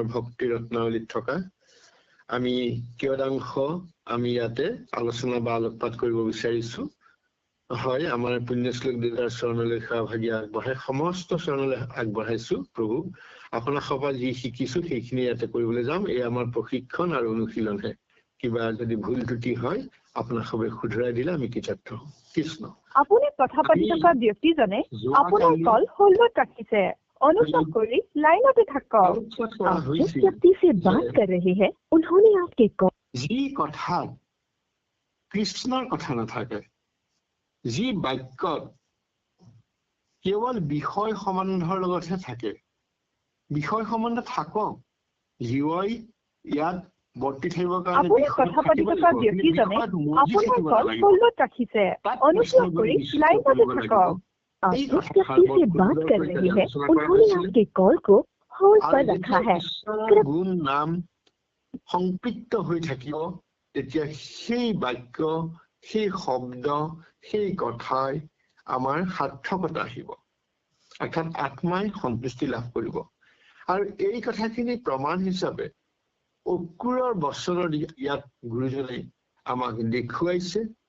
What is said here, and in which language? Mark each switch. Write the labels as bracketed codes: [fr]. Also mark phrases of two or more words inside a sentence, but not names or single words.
[as] ভক্তি ৰত্নাৱলীত থকা আমি কিয়দাংশ আমি ইয়াতে আলোচনা বা আলোকপাত কৰিব বিচাৰিছো হয় আমাৰ পুণ্যশ্লোক দেউতাৰ চৰণলৈ সেৱাভাগী আগবঢ়াই সমস্ত চৰণলৈ আগবঢ়াইছো প্ৰভু আপোনাৰ সভা যি শিকিছো সেইখিনি ইয়াতে কৰিবলৈ যাম এই আমাৰ প্ৰশিক্ষণ আৰু অনুশীলনহে কিবা যদি ভুল ত্ৰুটি হয় আপোনাৰ সবে শুধৰাই দিলে আমি কৃতজ্ঞ কৃষ্ণ আপুনি কথা পাতি থকা ব্যক্তিজনে আপোনাৰ কল হোল্ডত ৰাখিছে অনুগ্ৰহ কৰি লাইনতে থাকক [hi] जिस व्यक्ति से बात कर रहे हैं उन्होंने आपके कॉल [as] যি কথাত কৃষ্ণৰ কথা নাথাকে যি বাক্যত কেৱল বিষয় সম্বন্ধৰ লগতহে থাকে বিষয় সম্বন্ধ থাকক জীৱাই ইয়াত বৰ্তি থাকিবৰ কাৰণে আপুনি কথা পাতি থকা ব্যক্তিজনে আপোনাৰ কল হোল্ডত ৰাখিছে অনুগ্ৰহ কৰি লাইনতে থাকক [hi] जिस व्यक्ति से बात कर रहे हैं उन्होंने आपके कॉल को होल्ड पर रखा है [as] গুণ নাম সংপৃক্ত হৈ থাকিব তেতিয়া সেই বাক্য সেই শব্দ সেই কথাই আমাৰ সাৰ্থকতা আহিব অৰ্থাৎ আত্মাই সন্তুষ্টি লাভ কৰিব আৰু এই কথাখিনি প্ৰমাণ হিচাপে অক্ৰুৰৰ বচনৰ ইয়াত গুৰুজনে আমাক দেখুৱাইছে